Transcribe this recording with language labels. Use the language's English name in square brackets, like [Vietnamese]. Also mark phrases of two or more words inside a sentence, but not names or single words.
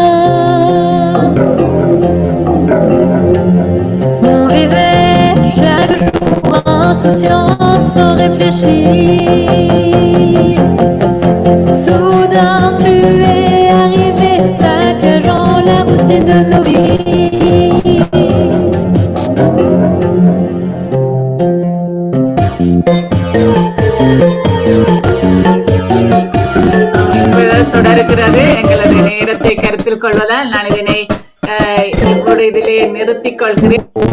[French] On vivait chaque jour insouciant sans réfléchir. Soudain tu es arrivé, saccageant la routine de nos vies. [Tamil] தொடர்கிறது. எங்களது நேரத்தை கருத்தில் கொள்வதால் நான் இதனை இதிலே நிறுத்திக் கொள்கிறேன்.